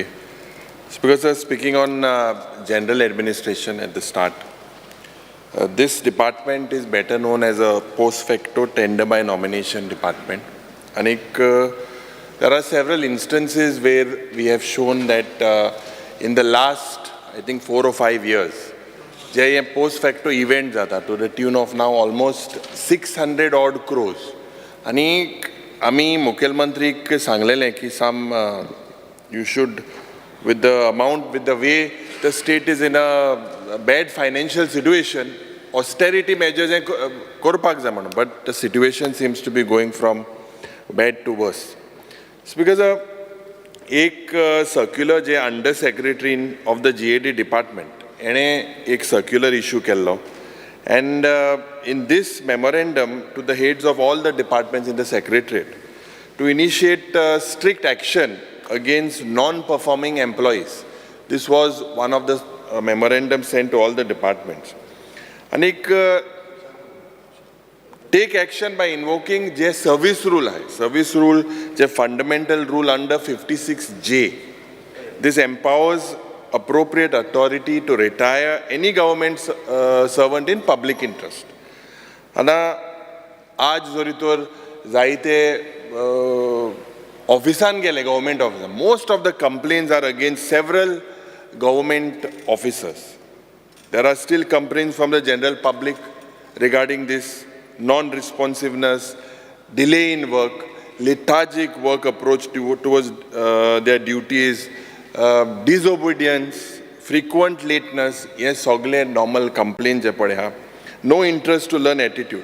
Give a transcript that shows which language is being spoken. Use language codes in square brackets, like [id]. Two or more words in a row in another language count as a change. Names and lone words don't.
[en] Speaker sir, speaking on general administration at the start, this department is better known as a post facto tender by nomination department. And there are several instances where we have shown that in the last, I think 4 or 5 years, there post facto events to the tune of now almost 600 odd crores. [kok] आणि आम्ही मुख्यमंत्रीक सांगलेलें की [en] you should, with the amount, with the way the state is in a bad financial situation, austerity measures [kok] korpak जाय म्हणून, [en] but the situation seems to be going from bad to worse. Because एक circular जे under secretary of the GAD department एणे एक circular issue केल्लो. And in this memorandum to the heads of all the departments in the secretariat to initiate strict action against non-performing employees. This was one of the memorandums sent to all the departments. And take action by invoking the service rule. Service rule, the fundamental rule under 56J. This empowers appropriate authority to retire any government servant in public interest. [kok] And आज जोरीतोर जायते ऑफिसान गेले [en] government officer. Most of the complaints are against several government officers. There are still complaints from the general public regarding this non-responsiveness, delay in work, lethargic work approach towards their duties, disobedience, frequent lateness, yes, sogle normal complaints no interest to learn attitude.